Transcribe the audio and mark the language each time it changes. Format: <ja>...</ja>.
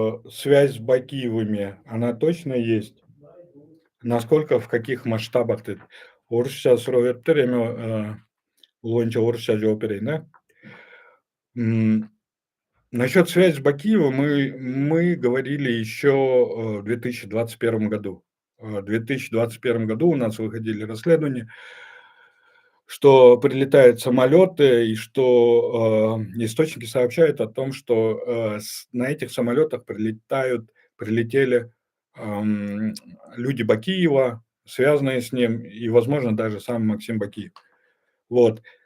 <ru>Связь с Бакиевыми, она точно есть? Насколько, в каких масштабах деп.</ru> <ky>Орусча суроо бериптир, эми бул боюнча орусча жооп берейин, да.</ky> <ru>Насчет связи с Бакиевым мы говорили еще в 2021 году. В 2021 году у нас выходили расследования, что прилетают самолеты и что источники сообщают о том, что на этих самолетах прилетели люди Бакиева, связанные с ним, и, возможно, даже сам Максим Бакиев. Вот.</ru>